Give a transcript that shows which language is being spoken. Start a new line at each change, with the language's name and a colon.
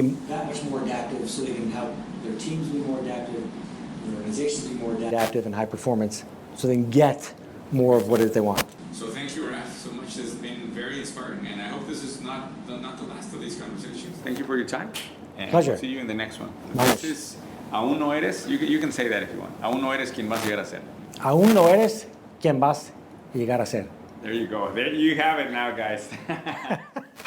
English: that much more adaptive so they can help their teams be more adaptive, their organizations be more adaptive and high performance so they can get more of what it is they want. So thank you, Raph, so much. This has been very inspiring, and I hope this is not the last of these conversations. Thank you for your time. And Pleasure. See you in the next one. Nice. This is
Spanish: Aún no eres,
English: you can say that if you want.
Spanish: Aún no eres quien vas a llegar a ser. Aún no eres quien vas a llegar a ser.
English: There you go. There you have it now, guys.